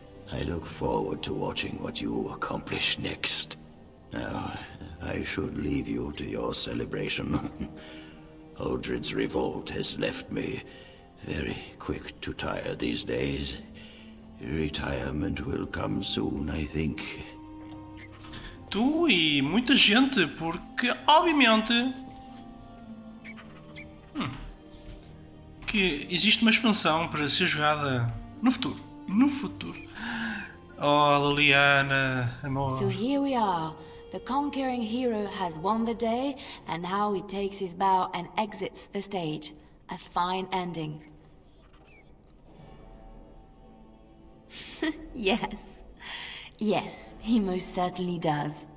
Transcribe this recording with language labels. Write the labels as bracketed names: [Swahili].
[English] I look forward to watching what you accomplish next. Now, I should leave you to your celebration. Uldred's revolt has left me very quick to tire these days. Retirement will come soon, I think. [Portuguese] Tu e muita gente, porque obviamente que existe uma expansão para ser jogada no futuro. No futuro. Oh, Liliana, amor. [English] So here we are. The conquering hero has won the day, and now he takes his bow and exits the stage. A fine ending. Yes. Yes, he most certainly does.